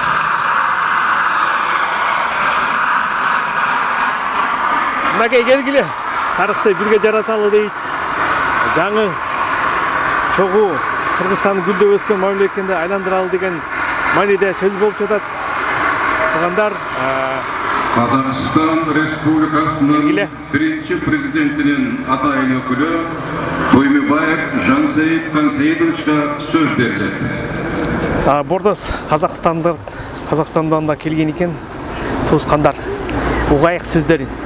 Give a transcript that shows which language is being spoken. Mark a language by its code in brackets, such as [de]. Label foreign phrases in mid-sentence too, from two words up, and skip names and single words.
[ky] Мынакей келгиле тарыхты бирге жараталы дейт. Жаңы чогуу Кыргызстан гүлдөп өскөн мамлекетке айландыралы деген мааниде сөз болуп жатат. Тугандар, [kk] Қазақстан Республикасының бірінші президентінің атайын өкілі Тоймебаев Жансейіт Қансейітовичке сөз беріледі. Бордос Қазақстандан да келген екен. Туысқандар, угайык сөздерин.